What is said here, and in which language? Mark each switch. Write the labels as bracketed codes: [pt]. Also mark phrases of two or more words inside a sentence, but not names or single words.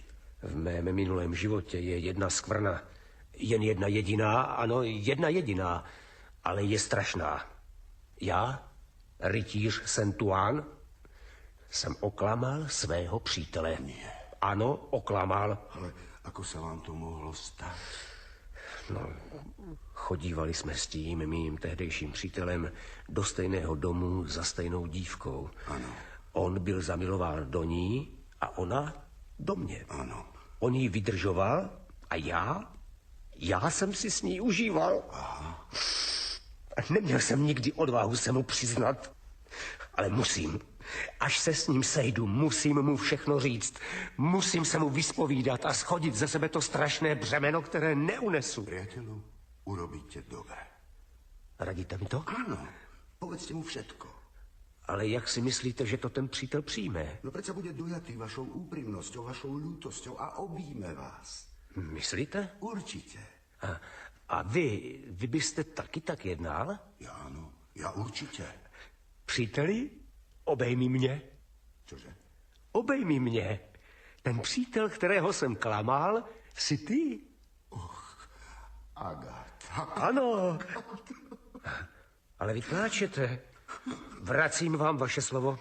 [cs] V mém minulém životě je jedna skvrna. Jen jedna jediná, ano, jedna jediná, ale je strašná. Já, rytíř Saint-Ouen, jsem oklamal svého přítele. [sk] Nie. [cs] Ano, oklamal. [sk] Ale ako sa vám to mohlo stať? [cs] No, chodívali jsme s tím mým tehdejším přítelem do stejného domu za stejnou dívkou. Ano. On byl zamilován do ní a ona do mě. Ano. On jí vydržoval a já jsem si s ní užíval. Aha. A neměl jsem nikdy odvahu se mu přiznat, ale musím. Až se s ním sejdu, musím mu všechno říct. Musím se mu vyspovídat a schodit ze sebe to strašné břemeno, které neunesu. [sk] Priateľu, urobíte dobre. [cs] Radíte mi to? [sk] Áno, povedzte mu všetko. [cs] Ale jak si myslíte, že to ten přítel přijme? [sk] No predsa bude dojatý vašou úprimnosťou, vašou ľútosťou a objíme vás. [cs] Myslíte? [sk] Určite. [cs] A vy byste taky tak jednal? [sk] Ja áno, ja určite. [cs] Příteli, obejmi mě. [sk] Čože? [cs] Obejmi mě. Ten přítel, kterého jsem klamal, si ty. Agáta. Ano. Ale vy pláčete. Vracím vám vaše slovo.